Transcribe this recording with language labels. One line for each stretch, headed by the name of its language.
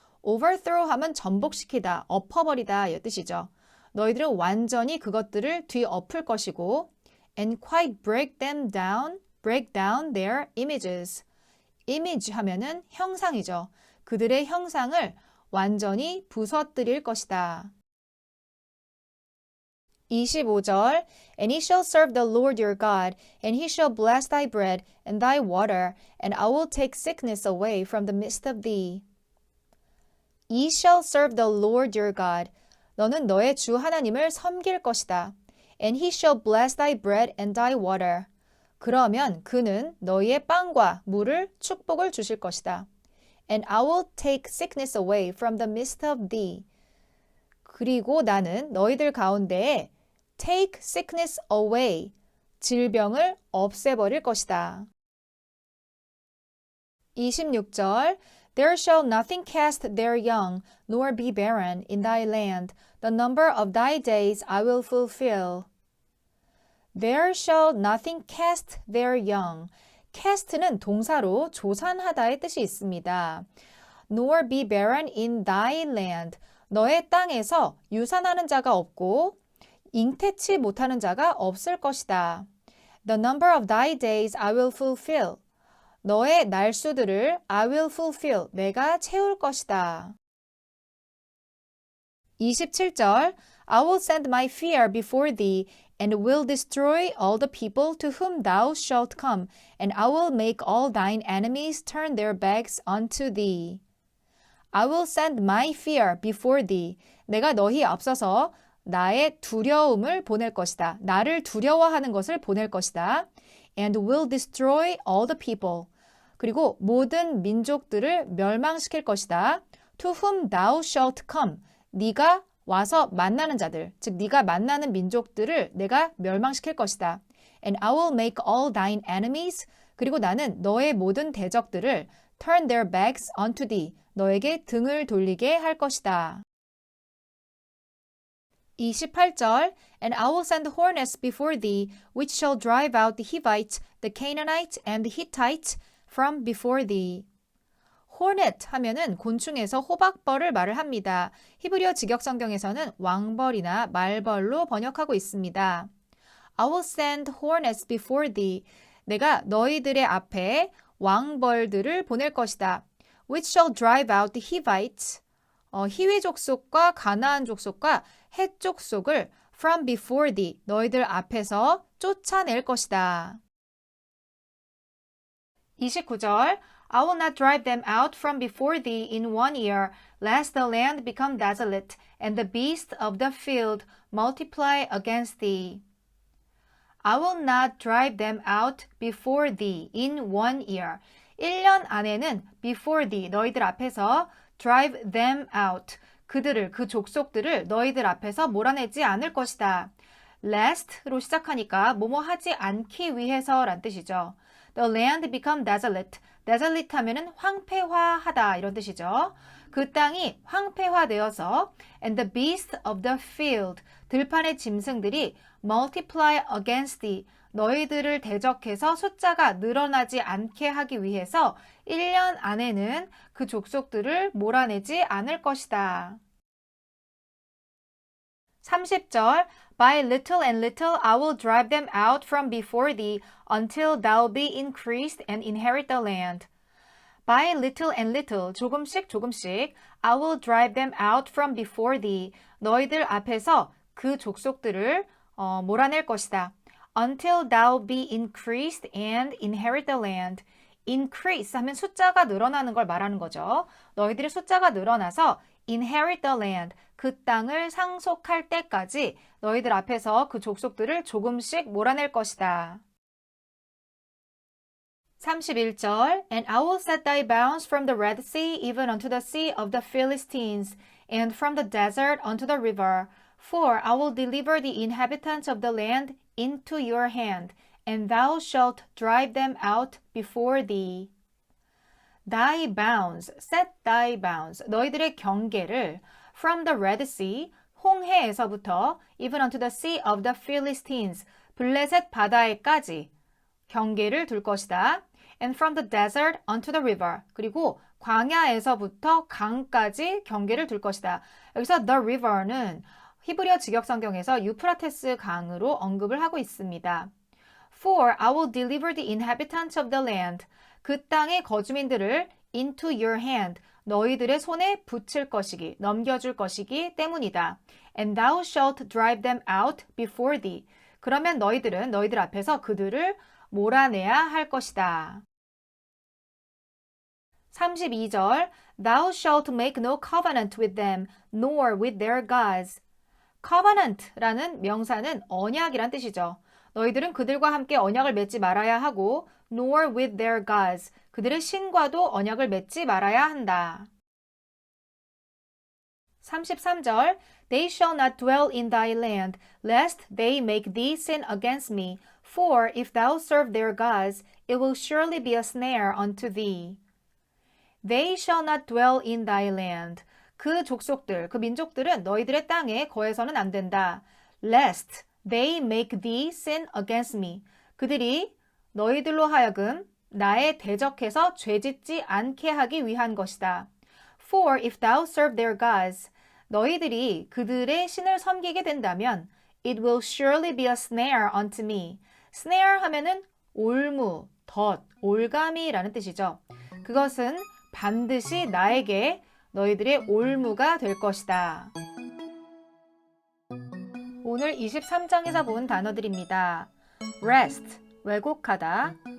Korean: overthrow 하면 전복시키다, 엎어버리다 이 뜻이죠. 너희들은 완전히 그것들을 뒤엎을 것이고
English: and quite break down their images.
Korean: image 하면은 형상이죠. 그들의 형상을 완전히 부서뜨릴 것이다.
English: 25절 And he shall serve the Lord your God, and he shall bless thy bread and thy water, and I will take sickness away from the midst of thee. Ye shall serve the Lord your God.
Korean: 너는 너의 주 하나님을 섬길 것이다.
English: And he shall bless thy bread and thy water.
Korean: 그러면 그는 너희의 빵과 물을 축복을 주실 것이다.
English: And I will take sickness away from the midst of thee.
Korean: 그리고 나는 너희들 가운데에
English: take sickness away,
Korean: 질병을 없애버릴 것이다.
English: 26절 There shall nothing cast their young, nor be barren in thy land. The number of thy days I will fulfill. There shall nothing cast their young.
Korean: cast는 동사로 조산하다의 뜻이 있습니다.
English: Nor be barren in thy land.
Korean: 너의 땅에서 유산하는 자가 없고 잉태치 못하는 자가 없을 것이다.
English: The number of thy days I will fulfill.
Korean: 너의 날수들을
English: I will fulfill.
Korean: 내가 채울 것이다.
English: 27절 I will send my fear before thee and will destroy all the people to whom thou shalt come, and I will make all thine enemies turn their backs unto thee. I will send my fear before thee.
Korean: 내가 너희 앞서서 나의 두려움을 보낼 것이다. 나를 두려워하는 것을 보낼 것이다.
English: And will destroy all the people.
Korean: 그리고 모든 민족들을 멸망시킬 것이다.
English: To whom thou shalt come.
Korean: 네가 와서 만나는 자들, 즉 네가 만나는 민족들을 내가 멸망시킬 것이다.
English: And I will make all thine enemies.
Korean: 그리고 나는 너의 모든 대적들을
English: turn their backs unto thee.
Korean: 너에게 등을 돌리게 할 것이다.
English: 28절 And I will send hornets before thee, which shall drive out the Hivites, the Canaanites, and the Hittites from before thee.
Korean: hornet 하면은 곤충에서 호박벌을 말을 합니다. 히브리어 직역성경에서는 왕벌이나 말벌로 번역하고 있습니다.
English: I will send hornets before thee.
Korean: 내가 너희들의 앞에 왕벌들을 보낼 것이다.
English: Which shall drive out the Hivites.
Korean: 히위 족속과 가나안 족속과 헷 족속을
English: from before thee.
Korean: 너희들 앞에서 쫓아낼 것이다.
English: 29절 I will not drive them out from before thee in 1 year, lest the land become desolate, and the beasts of the field multiply against thee. I will not drive them out before thee in 1 year.
Korean: 1년 안에는
English: before thee,
Korean: 너희들 앞에서
English: drive them out,
Korean: 그들을, 그 족속들을 너희들 앞에서 몰아내지 않을 것이다. lest로 시작하니까 뭐뭐 하지 않기 위해서란 뜻이죠.
English: The land become desolate.
Korean: desolate 하면은 황폐화하다 이런 뜻이죠. 그 땅이 황폐화되어서
English: and the beasts of the field.
Korean: 들판의 짐승들이
English: multiply against thee.
Korean: 너희들을 대적해서 숫자가 늘어나지 않게 하기 위해서 1년 안에는 그 족속들을 몰아내지 않을 것이다.
English: 30절 By little and little I will drive them out from before thee until thou be increased and inherit the land. By little and little,
Korean: 조금씩 조금씩
English: I will drive them out from before thee.
Korean: 너희들 앞에서 그 족속들을 몰아낼 것이다.
English: Until thou be increased and inherit the land.
Korean: increase 하면 숫자가 늘어나는 걸 말하는 거죠. 너희들의 숫자가 늘어나서
English: inherit the land,
Korean: 그 땅을 상속할 때까지 너희들 앞에서 그 족속들을 조금씩 몰아낼 것이다.
English: 31절 And I will set thy bounds from the Red Sea even unto the sea of the Philistines, and from the desert unto the river. For I will deliver the inhabitants of the land into your hand, and thou shalt drive them out before thee. Thy bounds, set thy bounds,
Korean: 너희들의 경계를
English: from the Red Sea,
Korean: 홍해에서부터
English: even unto the sea of the Philistines,
Korean: 블레셋 바다에까지 경계를 둘 것이다.
English: And from the desert unto the river,
Korean: 그리고 광야에서부터 강까지 경계를 둘 것이다. 여기서 the river는 히브리어 직역성경에서 유프라테스 강으로 언급을 하고 있습니다.
English: For I will deliver the inhabitants of the land.
Korean: 그 땅의 거주민들을
English: into your hand.
Korean: 너희들의 손에 붙일 것이기, 넘겨줄 것이기 때문이다.
English: And thou shalt drive them out before thee.
Korean: 그러면 너희들은 너희들 앞에서 그들을 몰아내야 할 것이다.
English: 32절 Thou shalt make no covenant with them, nor with their gods.
Korean: covenant라는 명사는 언약이란 뜻이죠. 너희들은 그들과 함께 언약을 맺지 말아야 하고
English: nor with their gods.
Korean: 그들의 신과도 언약을 맺지 말아야 한다.
English: 33절 They shall not dwell in thy land, lest they make thee sin against me. For if thou serve their gods, it will surely be a snare unto thee. They shall not dwell in thy land.
Korean: 그 족속들, 그 민족들은 너희들의 땅에 거해서는 안 된다.
English: Lest they make thee sin against me.
Korean: 그들이 너희들로 하여금 나에 대적해서 죄짓지 않게 하기 위한 것이다.
English: For if thou serve their gods,
Korean: 너희들이 그들의 신을 섬기게 된다면
English: it will surely be a snare unto me.
Korean: snare 하면은 올무, 덫, 올가미라는 뜻이죠. 그것은 반드시 나에게 너희들의 올무가 될 것이다. 오늘 23장에서 본 단어들입니다. wrest, 왜곡하다.